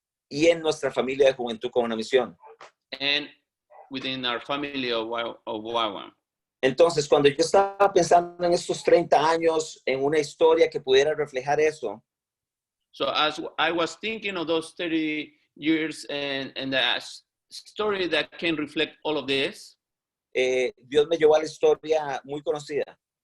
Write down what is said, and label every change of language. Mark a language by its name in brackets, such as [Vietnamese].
[Spanish] y en nuestra familia de juventud con una misión. [English] and within our family of Wawa. [Spanish] Entonces, cuando yo estaba pensando en estos 30 años, en una historia que pudiera reflejar eso, [English] So as I was thinking of those 30 years and the story that can reflect all of this, [Spanish] Dios me llevó a la historia muy conocida,